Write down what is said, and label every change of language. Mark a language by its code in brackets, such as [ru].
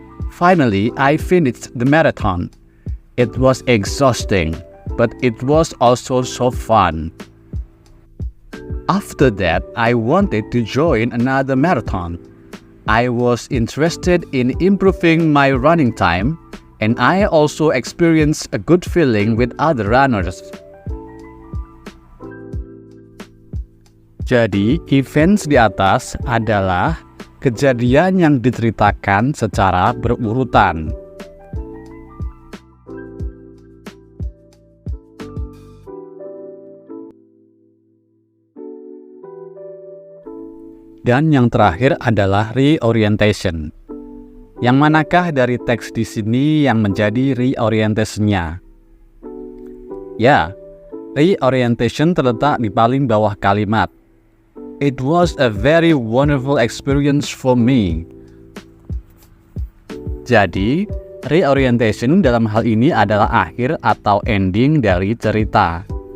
[en] Finally, I finished the marathon. It was exhausting, but it was also so fun. After that, I wanted to join another marathon. I was interested in improving my running time, and I also experienced a good feeling with other runners. [id] Jadi, events di atas adalah kejadian yang diceritakan secara berurutan. Dan yang terakhir adalah reorientation. Yang manakah dari teks di sini yang menjadi reorientation-nya? Ya, reorientation terletak di paling bawah kalimat. [en] It was a very wonderful experience for me. [id] Jadi, reorientation dalam hal ini adalah akhir atau ending dari cerita.